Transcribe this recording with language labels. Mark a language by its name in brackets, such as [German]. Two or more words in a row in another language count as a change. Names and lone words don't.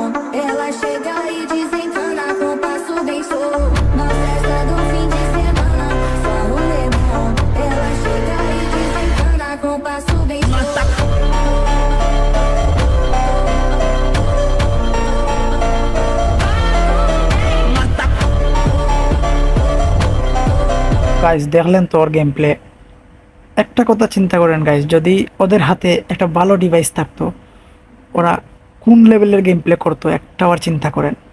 [Portuguese] Ela chega e desencana com passo bem solto. Na festa do fim de semana, só rolê bom. Ela chega e desencana com passo bem solto. [Bangla] গাইজ দেখলেন তো ওর [English] game play. [Bangla] একটা কথা চিন্তা করেন গাইজ, যদি ওদের হাতে একটা ভালো ডিভাইস থাকতো ওরা কোন লেভেলের [English] game play [Bangla] করতো, একটা বার চিন্তা করেন।